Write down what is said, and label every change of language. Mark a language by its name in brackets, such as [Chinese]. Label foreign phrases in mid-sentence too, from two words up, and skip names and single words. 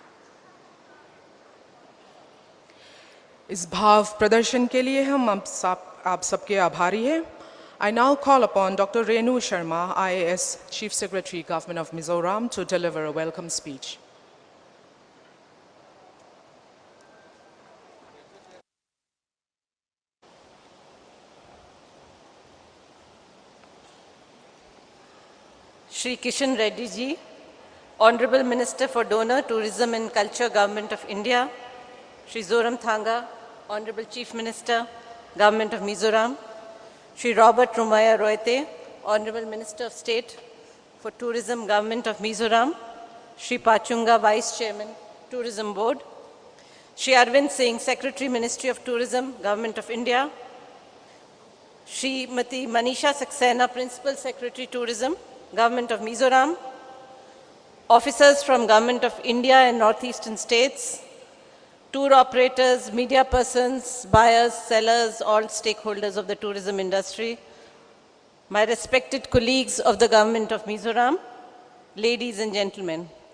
[Hindi] इस भाव प्रदर्शन के लिए हम आप सबके आभारी हैं. [English] I now call upon Dr. Renu Sharma, IAS Chief Secretary, Government of Mizoram, to deliver a welcome speech. Shri Kishan Reddy ji, Honorable Minister for Donor, Tourism and Culture, Government of India, Shri Zoram Thanga, Honorable Chief Minister, Government of Mizoram, Shri Robert Rumaya Roite, Honorable Minister of State for Tourism, Government of Mizoram, Shri Pachunga, Vice Chairman, Tourism Board, Shri Arvind Singh, Secretary, Ministry of Tourism, Government of India, Shri Mati Manisha Saxena, Principal Secretary, Tourism, Government of Mizoram, officers from Government of India and Northeastern states, tour operators, media persons, buyers, sellers, all stakeholders of the tourism industry, my respected colleagues of the Government of Mizoram, ladies and gentlemen.